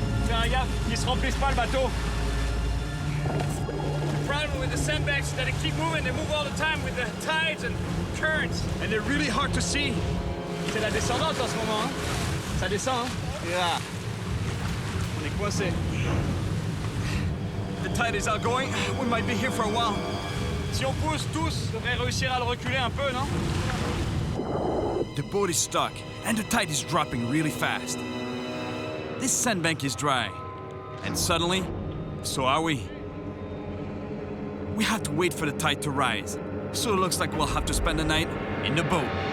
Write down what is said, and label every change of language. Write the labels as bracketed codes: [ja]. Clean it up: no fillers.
[fr] Regarde, ils se remplissent pas le bateau. [en] The problem with the sandbanks is that they keep moving. They move all the time with the tides and currents. And they're really hard to see. [fr] C'est la descendante en ce moment, hein? Ça descend, hein? [en] Yeah. [fr] On est coincé. [en] The tide is outgoing. We might be here for a while. [fr] Si on pousse tous, on devrait réussir à le reculer un peu, non? [en] the boat is stuck and the tide is dropping really fast. This sandbank is dry, and suddenly, so are we. We have to wait for the tide to rise, so it looks like we'll have to spend the night in the boat.